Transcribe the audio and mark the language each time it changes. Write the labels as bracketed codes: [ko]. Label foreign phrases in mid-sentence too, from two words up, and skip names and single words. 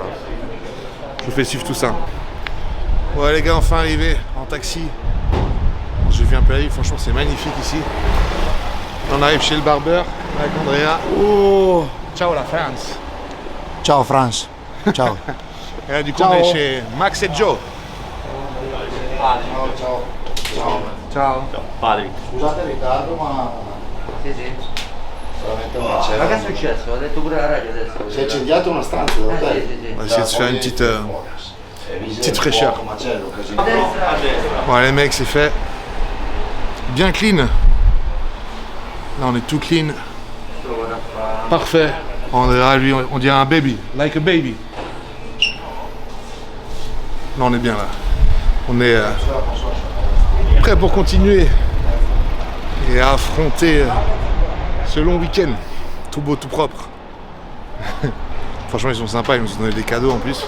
[fr] Je vous fais suivre tout ça. Ouais les gars, enfin arrivé en taxi. J'ai vu un peu la ville, franchement c'est magnifique ici. On arrive chez le barbeur avec Andrea. Oh, ciao la France. [it] Ciao France. Ciao. Et là du coup on est chez Max et Joe. Ciao. Padri. Scusate il ritardo ma... Sì, sì. Solamente un Ma che è macello. successo? Ho detto pure la radio adesso. Si è incendiato una stanza dell'hotel. Sì. [fr] On va essayer de se faire une petite fraîcheur. [it] Macello, casino. [fr] Bon les mecs c'est fait. Bien clean. Là on est tout clean. Parfait. Andrea lui on dirait un baby. [en] Like a baby. [fr] Là on est bien là. On est prêt pour continuer et à affronter ce long week-end. Tout beau, tout propre. Franchement ils sont sympas, ils nous ont donné des cadeaux en plus.